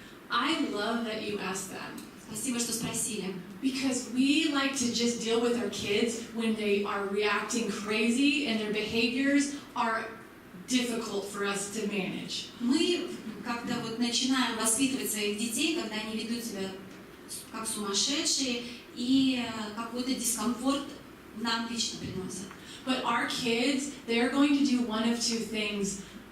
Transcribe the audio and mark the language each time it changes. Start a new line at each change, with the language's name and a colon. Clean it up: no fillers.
English: I love that you asked that.
Russian: Спасибо, что спросили.
English: Because we like to just deal with our kids when they are reacting crazy and their behaviors are difficult for us to manage.
Russian: Мы как-то вот начинаем воспитывать своих детей, когда они ведут себя как сумасшедшие, и какой-то дискомфорт нам лично приносят.
English: But our kids, they're going to do one of 2 things.